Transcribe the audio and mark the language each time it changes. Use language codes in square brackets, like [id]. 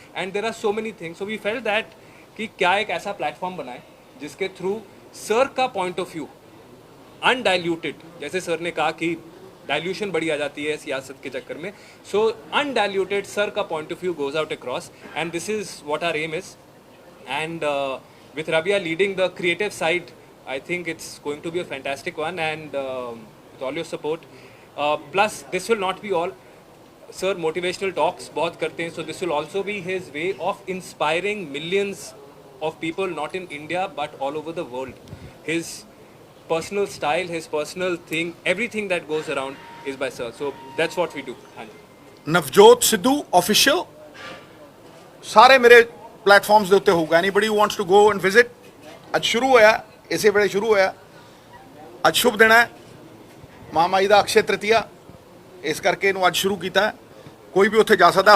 [en] and there are so many things, so we felt that [hi] कि क्या एक ऐसा प्लेटफॉर्म बनाए जिसके थ्रू सर का पॉइंट ऑफ व्यू अनडाइल्यूटेड, जैसे सर ने कहा कि डाइल्यूशन बड़ी आ जाती है सियासत के चक्कर में, [en] So undiluted sir का point of view goes out across, and this is what our aim is. And with Rabia leading the creative side, I think it's going to be a fantastic one, and with all your support. Plus, this will not be all. Sir, motivational talks [hi] बहुत करते हैं, [en] so this will also be his way of inspiring millions of people, not in India but all over the world. His personal style, his personal thing, everything that goes around is by sir. So that's what we do. [pa] Navjot Sidhu official ਸਾਰੇ ਮੇਰੇ platforms ਦੇ ਉੱਤੇ ਹੋਊਗਾ. [en] Anybody who wants to go and visit. [pa] ਅੱਜ ਸ਼ੁਰੂ ਹੋਇਆ, ਇਸੇ ਵੇਲੇ ਸ਼ੁਰੂ ਹੋਇਆ. ਅੱਜ ਸ਼ੁਭ ਦਿਨ ਹੈ, ਮਹਾਮਾਈ ਦਾ ਅਕਸ਼ੇ ਤ੍ਰਿਤੀਆ, ਇਸ ਕਰਕੇ ਇਹਨੂੰ ਅੱਜ ਸ਼ੁਰੂ ਕੀਤਾ. ਕੋਈ ਵੀ ਉੱਥੇ ਜਾ ਸਕਦਾ.